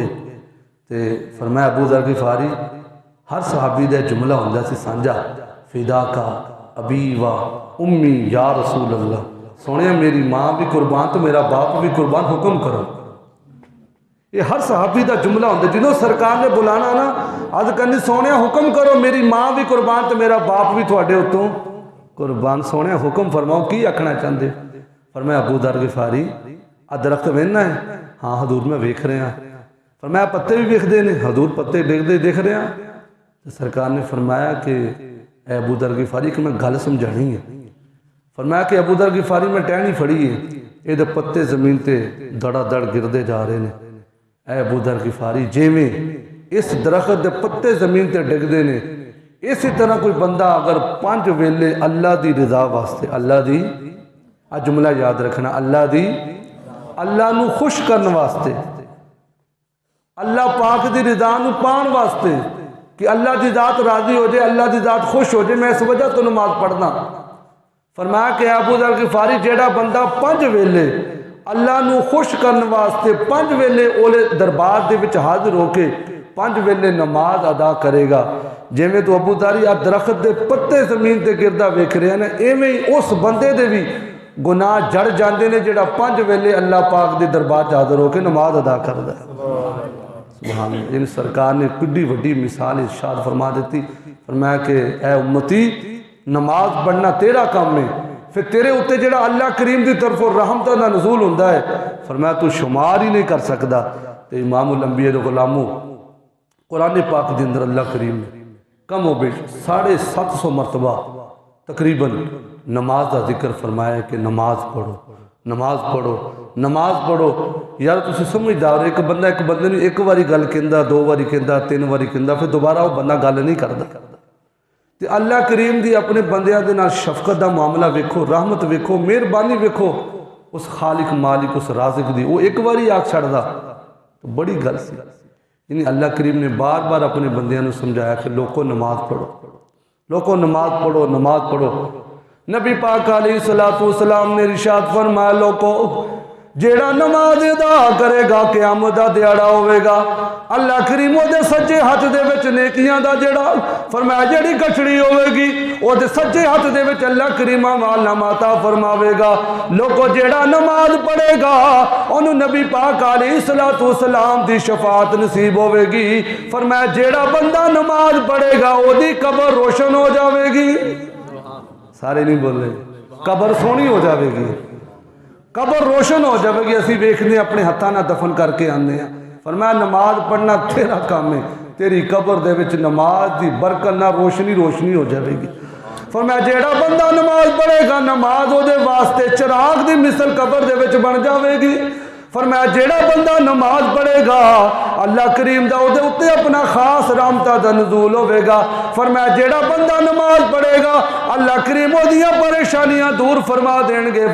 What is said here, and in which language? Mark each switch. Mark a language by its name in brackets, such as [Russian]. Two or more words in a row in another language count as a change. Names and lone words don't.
[Punjabi] تے فرمایا ابو ذر غفاری ہر صحابی دا جملہ ہوندا سی سانجا، [Arabic] فدا کا ابی و امی یا رسول اللہ، [Punjabi] سونے میری ماں بھی قربان تو میرا باپ بھی قربان، حکم کرو۔ یہ ہر صحابی دا جملہ ہوندا، جنہوں سرکار نے بلانا نا آج کرنی سونے حکم کرو، میری ماں بھی قربان تو میرا باپ بھی تھوڑے اتوں قربان، سونے حکم فرماؤ کی آکھنا چاہندے؟ فرمایا ابو ذر غفاری درخت ویکھنا ہے؟ ہاں حضور میں ویکھ رہے ہیں۔ فرمایا پتے بھی ویکھدے نے؟ [Urdu] حضور پتے دیکھ رہے ہیں۔ [Punjabi] تو سرکار نے فرمایا کہ اے ابو ذر غفاری کہ میں گل سمجھانی ہے۔ فرمایا کہ ابو ذر غفاری میں ٹہنی پھڑی ہے، یہ دے پتے زمین تے دڑا دڑ گردے جا رہے ہیں۔ اے ابو ذر غفاری جیویں اس درخت دے پتے زمین تے ڈگدے نے، اسی طرح کوئی بندہ اگر 5 ویلے اللہ دی رضا واسطے، اللہ دی جملہ یاد رکھنا، اللہ نو خوش کرن واسطے، اللہ پاک دی رضا نو پان واسطے کہ اللہ دی ذات راضی ہو جائے، اللہ دی ذات خوش ہو جائے، میں اس وجہ تو نماز پڑھنا۔ فرمایا کہ ابو ذر غفاری جیڑا بندہ 5 ویلے اللہ نو خوش کرن واسطے 5 ویلے اولے دربار دے وچ حاضر ہو کے 5 ویلے نماز ادا کرے گا، جیویں تو ابو ذر درخت دے پتے زمین تے گردا ویکھ رہے ہیں، ایویں اس بندے دے بھی گناہ جڑ جاندے نے جیڑا 5 ویلے اللہ پاک دے دربار چ حاضر ہو کے نماز ادا کردا ہے۔ [Arabic] سبحان اللہ۔ [Punjabi] ان سرکار نے کڈی وڈی مثال ارشاد فرما دیتی، فرمایا کہ اے امتی نماز پڑھنا تیرا کام ہے، پھر تیرے اتے جڑا اللہ کریم دی طرف رحمتہ دا نزول ہوندا ہے، فرمایا تو شمار ہی نہیں کر سکدا۔ تے امام الانبیاء دے غلاموں قرآن پاک دے اندر اللہ کریم نے کم و بیش 750 مرتبہ تقریباً نماز دا ذکر فرمایا ہے کہ نماز پڑھو، نماز پڑھو، نماز پڑھو۔ یار تسی سمجھدار ایک بندہ ایک بندے نے ایک واری گل کہندا، 2 واری کہندا، 3 واری کہندا، پھر دوبارہ وہ بندہ گل نہیں کردا۔ تے اللہ کریم دی اپنے بندیاں دے نال شفقت دا معاملہ ویکھو، رحمت ویکھو، مہربانی ویکھو اس خالق مالک اس رازق دی، وہ ایک واری آکھ چھڑدا تو بڑی گل سی۔ یعنی اللہ کریم نے بار بار اپنے بندیاں نے سمجھایا کہ لوگوں نماز پڑھو، لوگوں نماز پڑھو، نماز پڑھو۔ نبی پاک [Arabic] علیہ السلام [Punjabi] نے ارشاد فرمایا لوگوں جیڑا نماز ادا کرے گا قیامت دا دیہڑا ہوئے گا، اللہ کریم او دے سجے ہاتھ دے وچ نیکیاں دا جڑا فرمایا جڑی گٹھڑی ہوئے گی او دے سجے ہاتھ دے وچ اللہ کریم مال ناماتا فرماوے گا۔ لوگوں جیڑا نماز پڑھے گا انہوں نبی پاک [Arabic] علیہ السلام [Punjabi] دی شفاعت نصیب ہوئے گی۔ فرمایا جیڑا بندہ نماز پڑھے گا او دی قبر روشن ہو جاوے گی۔ سارے نہیں بول رہے، قبر سونی ہو جاوے گی، قبر روشن ہو جاوے گی۔ اسی ویکھنے اپنے ہتھاں نہ دفن کر کے آنے ہیں۔ فرمایا نماز پڑھنا تیرا کام ہے، تیری قبر دے وچ نماز دی برکت نہ روشنی ہو جاوے گی۔ فرمایا جیڑا بندہ نماز پڑھے گا نماز او دے واسطے چراغ دی مثل قبر دے وچ بن جاوے گی۔ فرمایا جیڑا بندہ نماز پڑھے گا اللہ کریم دا او دے اتے اپنا خاص رحمتہ دا نزول ہوئے گا۔ فرمایا جیڑا بندہ نماز پڑھے گا اللہ کریم او دیاں پریشانیاں دور فرما دین گے۔